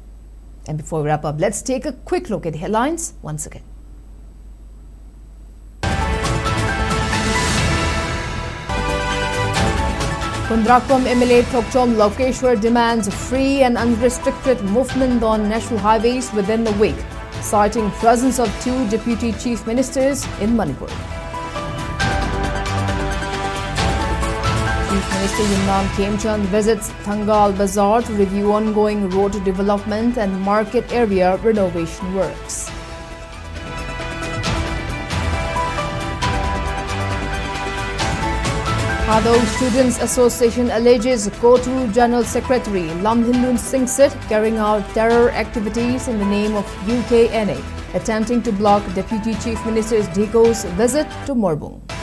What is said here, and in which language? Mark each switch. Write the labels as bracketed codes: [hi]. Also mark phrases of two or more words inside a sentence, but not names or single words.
[en] And before we wrap up, let's take a quick look at the headlines once again. Kundrakpam MLA Thokchom Lokeshwar demands free and unrestricted movement on national highways within a week, citing presence of 2 deputy chief ministers in Manipur. Chief Minister Yimnam Khemchand visits Thangal Bazaar to review ongoing road development and market area renovation works. Hado Students Association alleges Kotu General Secretary Lamhindun Singsit carrying out terror activities in the name of UKNA, attempting to block Deputy Chief Minister Diko's visit to Morbung.